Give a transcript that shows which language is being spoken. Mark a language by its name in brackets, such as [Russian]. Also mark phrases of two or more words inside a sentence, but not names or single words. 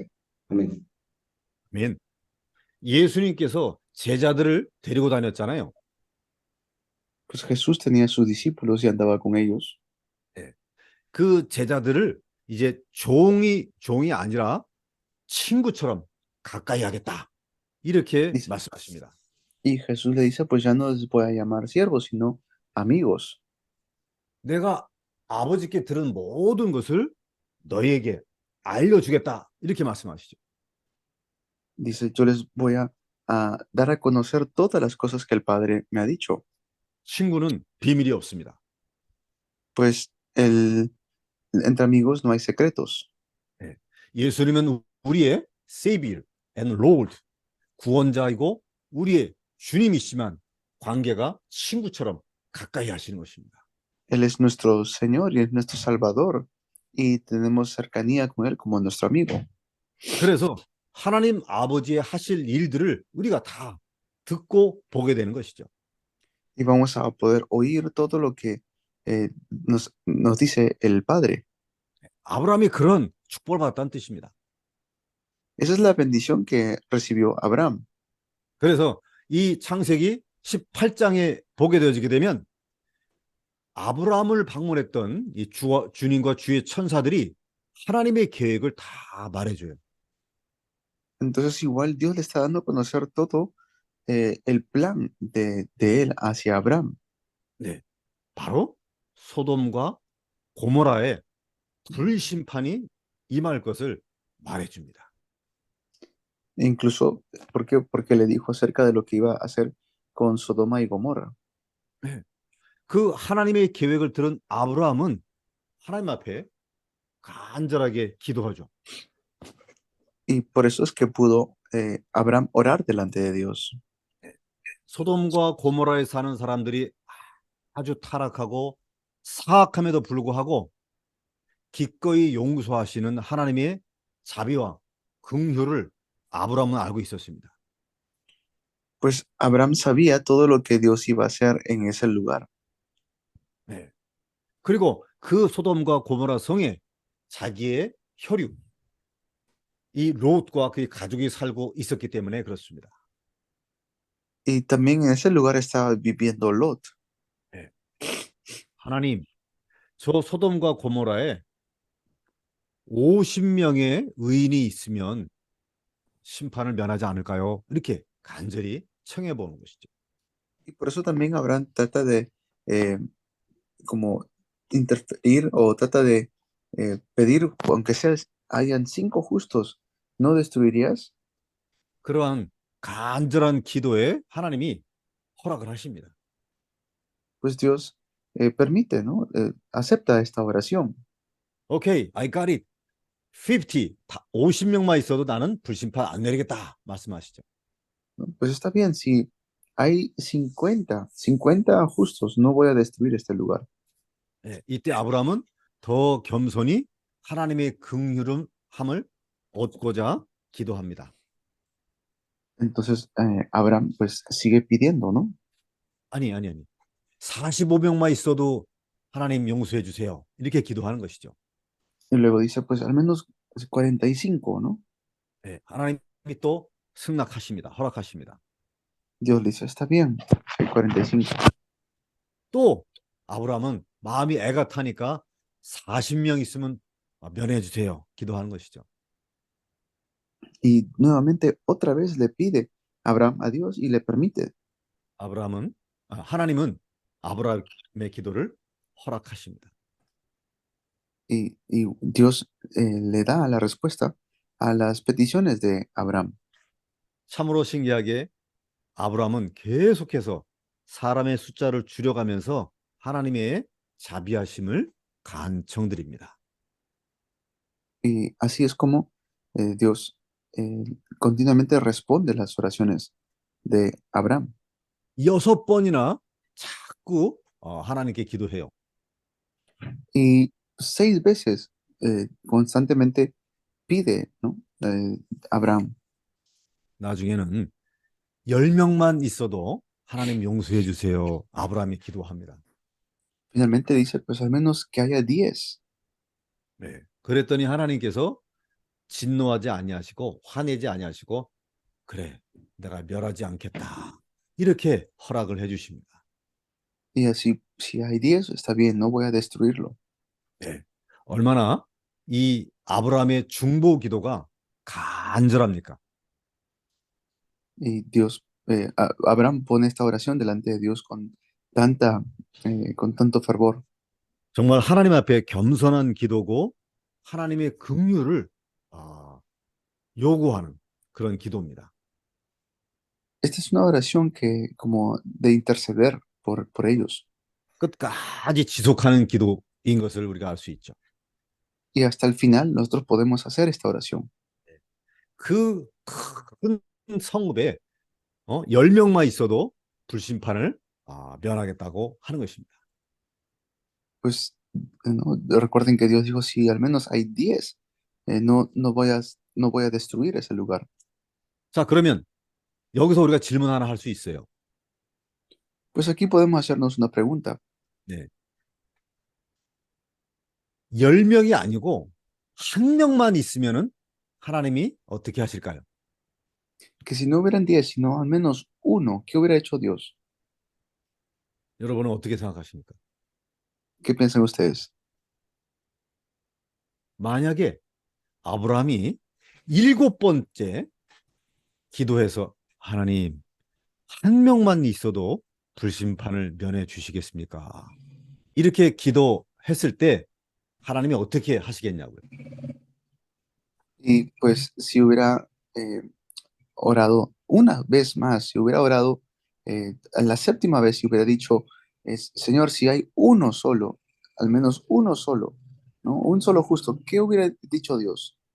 [Spanish] Amén. [Korean] 아멘. 예수님께서 제자들을 데리고 다녔잖아요. [Spanish] Pues Jesús tenía sus discípulos y andaba con ellos. [Korean] 그 제자들을 이제 종이 아니라 친구처럼 가까이 하겠다. 이렇게 [Spanish] Dice- [Korean] 말씀하십니다. [Spanish] Y Jesús le dice, pues ya no les voy a llamar siervos, sino amigos. [Korean] 내가 아버지께 들은 모든 것을 너희에게 알려주겠다. 이렇게 말씀하시죠. [Spanish] Dice, yo les voy a dar a conocer todas las cosas que el Padre me ha dicho. [Korean] 친구는 비밀이 없습니다. [Spanish] Pues entre amigos no hay secretos. [Korean] 예수님은 우리의 [English] Savior and Lord, [Korean] 구원자이고 우리의 주님이시만 관계가 친구처럼 가까이 하시는 것입니다. [Spanish] Él es nuestro Señor y es nuestro Salvador y tenemos cercanía con Él como nuestro amigo. [Korean] 그래서 하나님 아버지의 하실 일들을 우리가 다 듣고 보게 되는 것이죠. [Spanish] Y vamos a poder oír todo lo que nos dice el Padre. [Korean] 아브라함이 그런 축복을 받았다는 뜻입니다. [Spanish] Esa es la bendición que recibió Abraham. [Korean] 그래서 이 창세기 18장에 보게 되어지게 되면 아브라함을 방문했던 이 주님과 주의 천사들이 하나님의 계획을 다 말해줘요. [Spanish] Entonces igual Dios le está dando a conocer todo el plan de Él hacia Abraham. [Korean] 네, 바로 소돔과 고모라의 불심판이 임할 것을 말해줍니다. [Spanish] E incluso, ¿por qué? Porque le dijo acerca de lo que iba a hacer con Sodoma y Gomorra. [Korean] 네, 그 하나님의 계획을 들은 아브라함은 하나님 앞에 간절하게 기도하죠. [Spanish] Y por eso es que pudo Abraham orar delante de Dios. [Korean] 소돔과 고모라에 사는 사람들이 아주 타락하고 사악함에도 불구하고 기꺼이 용서하시는 하나님의 자비와 긍휼을 아브라함은 알고 있었습니다. [Spanish] Pues Abraham sabía todo lo que Dios iba a hacer en ese lugar. [Korean] 네. 그리고 그 소돔과 고모라 성에 자기의 혈육, 이 롯과 그의 가족이 살고 있었기 때문에 그렇습니다. [Spanish] Y también en ese lugar estaba viviendo Lot. [Korean] 네. 하나님, 저 소돔과 고모라에 50명의 의인이 있으면 심판을 면하지 않을까요? 이렇게 간절히 청해 보는 것이죠. [Spanish] Y por eso también Abraham trata de eh, como interferir o trata de pedir, aunque sea, hayan 5 justos, ¿no destruirías? [Korean] 그러한 간절한 기도에 하나님이 허락을 하십니다. [Spanish] Pues Dios permite, ¿no? Acepta esta oración. [Korean] 오케이, [English] I got it. [Korean] 50, 50명만 있어도 나는 불심판 안 내리겠다 말씀하시죠. [Spanish] ¿No? Pues está bien, si hay 50 justos, no voy a destruir este lugar. [Korean] 네, 이때 아브라함은 더 겸손히 하나님의 긍휼함을 얻고자 기도합니다. [Spanish] Entonces Abraham pues sigue pidiendo, ¿no? [Korean] 아니. 45명만 있어도 하나님 용서해 주세요. 이렇게 기도하는 것이죠. [Spanish] Y luego dice, pues al menos 45, ¿no? [Korean] 네, 하나님이 또 승낙하십니다. 허락하십니다. [Spanish] Dios le dice, está bien, hay 45. [Korean] 또 아브라함은 마음이 애가 타니까 40명 있으면 면해 주세요. 기도하는 것이죠. [Spanish] Y nuevamente, otra vez le pide Abraham a Dios y le permite. [Korean] 하나님은 아브라함의 기도를 허락하십니다. [Spanish] Y Dios le da la respuesta a las peticiones de Abraham. [Korean] 참으로 신기하게 아브라함은 계속해서 사람의 숫자를 줄여가면서 하나님의 자비하심을 간청드립니다. [Spanish] Y así es como Dios continuamente responde las oraciones de Abraham. [Korean] 6번이나 자꾸 하나님께 기도해요. [Spanish] Y 6 veces constantemente pide, ¿no? Abraham. [Korean] 나중에는 10명만 있어도 하나님 용서해 주세요. 아브라함이 기도합니다. [Spanish] Finalmente dice, pues al menos que haya 10. [Korean] 네. 그랬더니 하나님께서 진노하지 아니하시고 화내지 아니하시고 그래, 내가 멸하지 않겠다. 이렇게 허락을 해 주십니다. [Spanish] Y así, si hay 10, está bien, no voy a destruirlo. [Korean] 네. 얼마나 이 아브라함의 중보 기도가 간절합니까? [Spanish] Y Dios, Abraham pone esta oración delante de Dios con tanto fervor. [Korean] 정말 하나님 앞에 겸손한 기도고 하나님의 긍휼을 요구하는 그런 기도입니다. [Spanish] Esta es una oración que, como de interceder por ellos. [Korean] 끝까지 지속하는 기도인 것을 우리가 알 수 있죠. [Spanish] Y hasta el final nosotros podemos hacer esta oración. [Korean] 그 큰 성읍에 10명만 있어도 불심판을 면하겠다고 하는 것입니다. [Spanish] pues ¿no? Recuerden que Dios dijo, si al menos hay 10, no voy a destruir ese lugar. [Korean] 자, 그러면 여기서 우리가 질문 하나 할 수 있어요. [Spanish] Pues aquí podemos hacernos una pregunta, [Korean] 네. 10명이 아니고 한 명만 있으면은 하나님이 어떻게 하실까요? [Spanish] que si no hubieran 10, sino al menos uno, ¿qué hubiera hecho Dios? [Korean] 여러분은 어떻게 생각하십니까? [Spanish] ¿Qué piensan ustedes? [Korean] 만약에 아브라함이 7번째 기도해서 하나님 한 명만 있어도 불심판을 면해 주시겠습니까? 이렇게 기도했을 때 하나님이 어떻게 하시겠냐고요. [Spanish] Y pues si hubiera orado una vez más, si hubiera orado a la séptima vez, si hubiera dicho, Señor, si hay uno solo, al menos uno solo, ¿no? Un solo justo, ¿qué hubiera dicho Dios?